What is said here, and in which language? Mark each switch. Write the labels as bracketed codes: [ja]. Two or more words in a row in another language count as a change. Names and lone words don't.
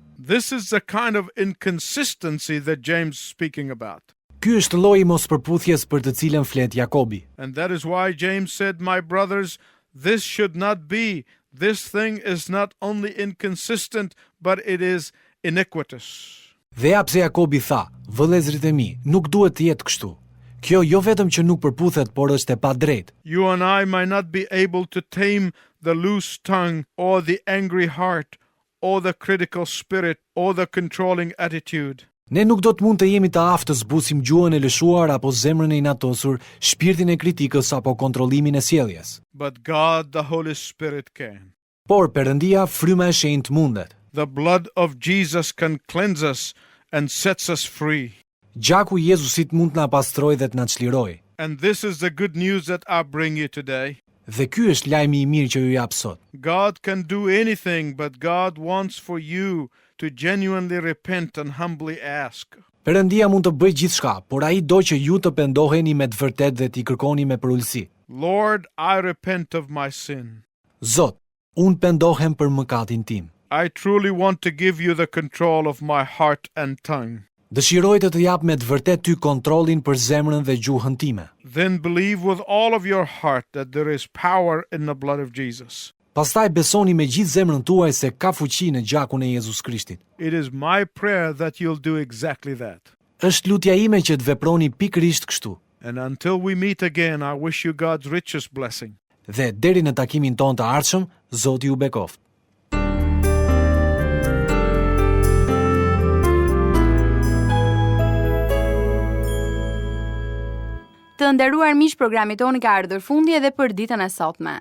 [en] This is the kind of inconsistency that James is speaking about. [sq] Ky është lloji i mospërputhjes për të cilën flet Jakobi. [en] And that is why James said, "My brothers, this should not be. This thing is not only inconsistent, but it is iniquitous." [sq] Dhe ja pse Jakobi tha, vëllezërit e mi, nuk duhet të jetë kështu. Kjo jo vetëm që nuk përputhet, por është e padrejtë. [en] You and I might not be able to tame the loose tongue or the angry heart or the critical spirit or the controlling attitude. [sq] Ne nuk do të mund të jemi të aftë të zbusim gjuhën e lëshuar apo zemrën e inatosur, shpirtin e kritikës apo kontrollimin e sjelljes. [en] But God, the Holy Spirit, can. [sq] Por Perëndia, fryma e shenjtë mundet. [en] The blood of Jesus can cleanse us and sets us free. [sq] Gjaku i Jezusit mund të na pastrojë dhe të na çlirojë. [en] And this is the good news that I bring you today. [sq] Dhe ky është lajmi i mirë që ju jap sot. [en] God can do anything, but God wants for you to genuinely repent and humbly ask. [sq] Perëndia mund të bëjë gjithçka, por ai do që ju të pendoheni me të vërtetë dhe t'i kërkoni me përulësi. [en] Lord, I repent of my sin. [sq] Zot, unë pendohem për mëkatin tim. [en] I truly want to give you the control of my heart and tongue. [sq] Dëshiroj të jap me të vërtetë ty kontrollin për zemrën dhe gjuhën time. [en] Then believe with all of your heart that there is power in the blood of Jesus. [sq] Pastaj besoni me gjithë zemrën tuaj se ka fuqi në gjakun e Jezus Krishtit. [en] It is my prayer that you'll do exactly that. [sq] Është lutja ime që të veproni pikërisht kështu. [en] And until we meet again, I wish you God's richest blessing. [sq] Dhe deri në takimin ton të ardhshëm, Zoti ju bekoft. Të nderuar miq, programi toni ka ardhur fundi edhe për ditën e sotme.